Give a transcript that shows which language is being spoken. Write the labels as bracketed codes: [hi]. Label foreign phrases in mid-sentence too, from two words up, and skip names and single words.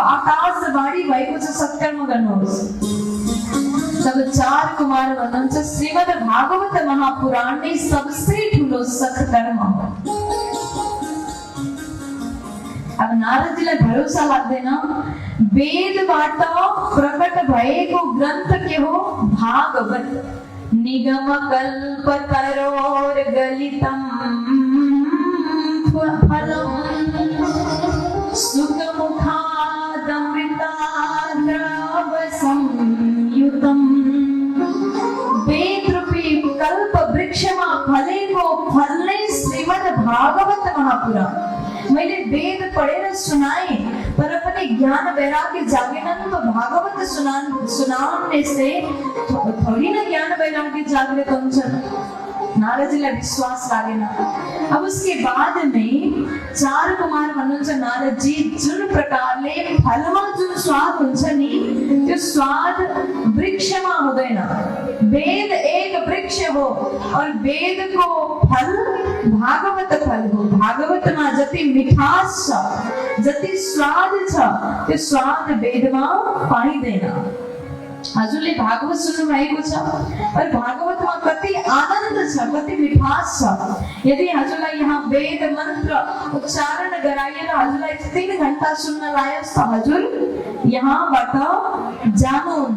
[ne] आकाशवाणी भएको छ सत्कर्म गर्नुहोस्। तब चार कुमार भन्नुहुन्छ श्रीमद् भागवत महापुराण नै सबसे ठुलो सत्कर्म हो। अब नारदजीलाई भरोसा लाग्दैन। वेदबाट प्रकट भएको ग्रन्थ के हो? भागवत। [sa] निगम कल्पतरोर गलितम फलम सुखमुखादमृताद्रव संयुतम। [ne] वेद रूपी कल्प वृक्षमा फलेको फल नै श्रीमद् भागवत महापुराण। मैले वेद पढेर सुनाए तर पनि ज्ञान वैराग्य जागेन तो भागवत सुनाउने से [hi] थोड़ी ना [ne] ज्ञान वैराग्य जागृत हुन्छ। नारदजीलाई विश्वास लागेन। अब [hi] उसके बाद में [ne] चार कुमार भन्नुहुन्छ नारदजी जुन प्रकारले फलमा जुन स्वाद हुन्छ नि त्यो स्वाद वृक्षमा हुँदैन। वेद एक वृक्ष हो और वेद को फल भागवत फल हो। भागवतमा जति मिठास छ, जति स्वाद छ त्यो स्वाद वेदमा पाइँदैन। हजुरले भागवत सुन्नु भएको छ और भागवतमा कति आनन्द छ, कति मिठास छ। यदि हजुरलाई यहाँ वेद मन्त्र उच्चारण गराएर हजुरलाई 3 घण्टा सुन्न लायोस् त हजुर यहाँबाट जानुहुन्छ।